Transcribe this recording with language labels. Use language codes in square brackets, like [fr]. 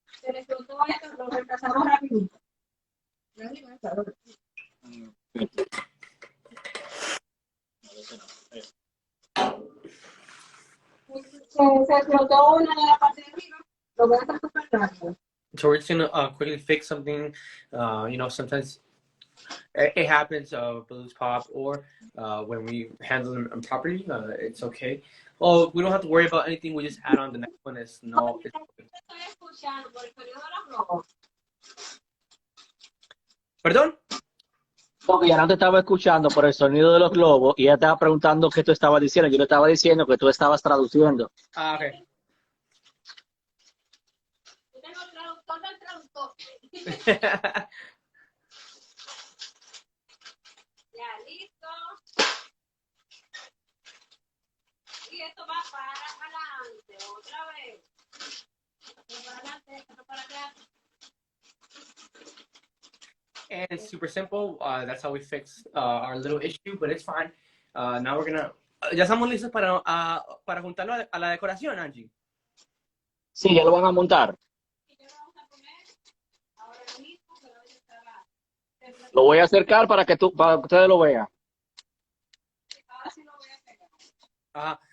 [es] Se les soltó esto, lo reemplazamos rapidito. Se explotó una de la parte de arriba, lo voy a hacer súper rápido. [en] So we're just gonna quickly fix something. You know, sometimes it happens, balloons pop, or when we handle them properly, it's okay. Oh, we don't have to worry about anything. We just add on the next one. It's no. [es] Estoy escuchando por el periodo de los globos. ¿Perdón? Porque ya no te estaba escuchando por el sonido de los globos y ella estaba preguntando qué tú estabas diciendo. Yo le estaba diciendo que tú estabas traduciendo. Ah, ok. Yo tengo el traductor del traductor. Ya, listo. Y esto va para adelante, otra vez. Esto para adelante, esto para atrás. [en] And it's super simple. That's how we fix our little issue, but it's fine. Now we're gonna. [es] Ya estamos listos para juntarlo a la decoración, Angie. Sí, ya lo van a montar. Y ya lo vamos a poner ahora mismo, pero hoy estaba. Lo voy a acercar para que ustedes lo vean. Ahora sí lo voy a pegar.